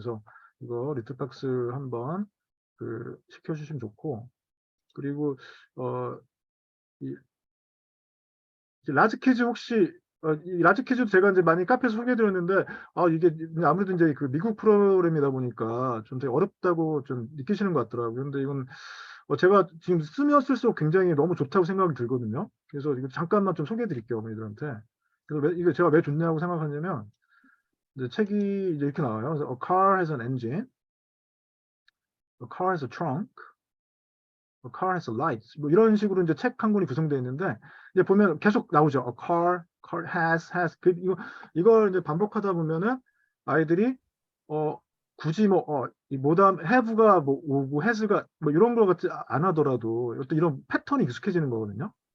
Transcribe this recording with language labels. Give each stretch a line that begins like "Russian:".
Korean: 그래서 이거 리트박스 한번 시켜주시면 좋고, 그리고 이 라지 퀴즈 혹시 이 라지 퀴즈도 제가 이제 많이 카페에서 소개해드렸는데 이게 아무래도 이제 미국 프로그램이다 보니까 좀 되게 어렵다고 좀 느끼시는 것 같더라고요. 근데 이건 제가 지금 쓰면 쓸수록 굉장히 너무 좋다고 생각이 들거든요. 그래서 이거 잠깐만 좀 소개해드릴게요, 어머니들한테. 그래서 이게 제가 왜 좋냐고 생각하냐면 이제 책이 이제 이렇게 나와요. 그래서
English: A car has an engine, a car has a trunk, a car has lights.
Korean: 뭐 이런 식으로 이제 책 한 권이 구성되어 있는데 이제 보면 계속 나오죠.
English: A car has.
Korean: 이걸 이제 반복하다 보면은 아이들이 굳이 이 모담 have가 오고 has가 이런 거 같지 안 하더라도 어떤 이런 패턴이 익숙해지는 거거든요.